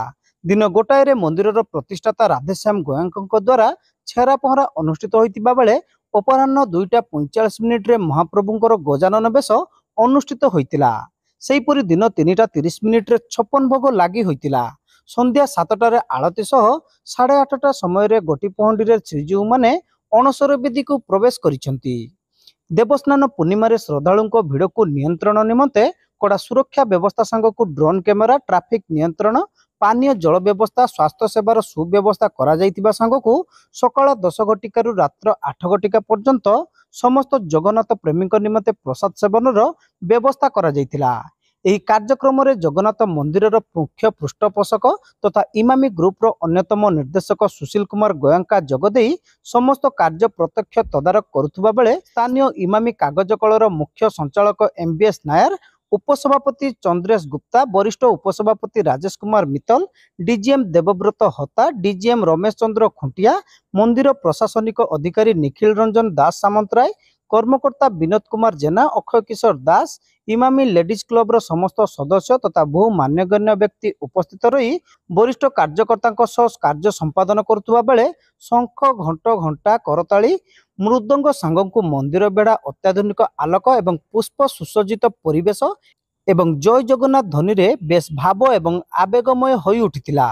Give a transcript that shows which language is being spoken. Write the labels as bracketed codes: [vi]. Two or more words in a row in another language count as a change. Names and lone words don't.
[or] ଦିନ ଗୋଟାଏ ରେ ମନ୍ଦିରର ପ୍ରତିଷ୍ଠାତା ରାଧେଶ୍ୟାମ ଗୋୟଙ୍କ ଦ୍ୱାରା ଛେରା ପହଁରା ଅନୁଷ୍ଠିତ ହେଉଥିବା ବେଳେ ଅପରାହ୍ନ 2:45 ରେ ମହାପ୍ରଭୁଙ୍କର ଗଜାନନ ବେଶ ଅନୁଷ୍ଠିତ ହୋଇଥିଲା। ସେହିପରି ଦିନ 3:30 ରେ 56 ଭୋଗ ଲାଗି ହୋଇଥିଲା। ସନ୍ଧ୍ୟା 7ଟାରେ ଆଳତି ସହ 8:30 ସମୟ ଗୋଟି ପହଣ୍ଡି ରେ ଶ୍ରୀଜୀଉ ମାନେ ଅଣସର ବେଦୀ କୁ ପ୍ରବେଶ କରିସନ୍ତି। ଦେବସ୍ନାନ ପୂର୍ଣ୍ଣିମା ଶ୍ରଦ୍ଧାଳୁଙ୍କ ଭିଡ଼ କୁ ନିୟନ୍ତ୍ରଣ ନିମନ୍ତେ କଡ଼ା ସୁରକ୍ଷା ବ୍ୟବସ୍ଥା ସଙ୍ଗକୁ [en] drone camera, [or] ଟ୍ରାଫିକ ନିୟନ୍ତ୍ରଣ, ପାନୀୟ ଜଳ ବ୍ୟବସ୍ଥା, ସ୍ୱାସ୍ଥ୍ୟ ସେବାର ସୁବ୍ୟବସ୍ଥା କରାଯାଇଥିବା ସଙ୍ଗକୁ ସକାଳ 10 ଘଟିକାରୁ ରାତ୍ର 8 ଘଟିକା ପର୍ଯ୍ୟନ୍ତ ସମସ୍ତ ଜଗନ୍ନାଥ ପ୍ରେମୀ ନିମନ୍ତେ ପ୍ରସାଦ ସେବନର ବ୍ୟବସ୍ଥା କରାଯାଇଥିଲା। ଏହି କାର୍ଯ୍ୟକ୍ରମ ରେ ଜଗନ୍ନାଥ ମନ୍ଦିରର ମୁଖ୍ୟ ପୃଷ୍ଠପୋଷକ ତଥା ଇମାମୀ ଗ୍ରୁପ ର ଅନ୍ୟତମ ନିର୍ଦ୍ଦେଶକ ସୁଶୀଲ କୁମାର ଗୋୟଙ୍କା ଜଗଦେଈ ସମସ୍ତ କାର୍ଯ୍ୟ ପ୍ରତ୍ୟକ୍ଷ ତଦାରଖ କରୁଥିବା ବେଳେ ସ୍ଥାନୀୟ ଇମାମୀ କାଗଜ କଳର ମୁଖ୍ୟ ସଞ୍ଚାଳକ MBS ନାୟର, ଉପସଭାପତି ଚନ୍ଦ୍ରେଶ ଗୁପ୍ତା, ବରିଷ୍ଠ ଉପସଭାପତି ରାଜେଶ କୁମାର ମିତ୍ତଲ, DGM ଦେବବ୍ରତ ହତା, DGM ରମେଶ ଚନ୍ଦ୍ର ଖୁଣ୍ଟିଆ, ମନ୍ଦିର ପ୍ରଶାସନିକ ଅଧିକାରୀ ନିଖିଳ ରଞ୍ଜନ ଦାସ ସାମନ୍ତରାୟ, କର୍ମକର୍ତ୍ତା ବିନୋଦ କୁମାର ଜେନା, ଅକ୍ଷୟ କିଶୋର ଦାସ, ଇମାମୀ ଲେଡିଜ କ୍ଲବ ର ସମସ୍ତ ସଦସ୍ୟ ତଥା ବହୁ ମାନ୍ୟଗଣ୍ୟ ବ୍ୟକ୍ତି ଉପସ୍ଥିତ ରହି ବରିଷ୍ଠ କାର୍ଯ୍ୟକର୍ତ୍ତା କାର୍ଯ୍ୟ ସମ୍ପାଦନ କରୁଥିବା ବେଳେ ଶଙ୍ଖ, ଘଣ୍ଟ, ଘଣ୍ଟା, କରତାଳି, ମୃଦଙ୍ଗ ସଙ୍ଗକୁ ମନ୍ଦିର ବେଢ଼ା ଅତ୍ୟାଧୁନିକ ଆଲୋକ ଏବଂ ପୁଷ୍ପ ସୁସଜ୍ଜିତ ପରିବେଶ ଏବଂ ଜୟ ଜଗନ୍ନାଥ ଧ୍ୱନି ରେ ବେଶ ଭାବ ଏବଂ ଆବେଗମୟ ହୋଇ ଉଠିଥିଲା।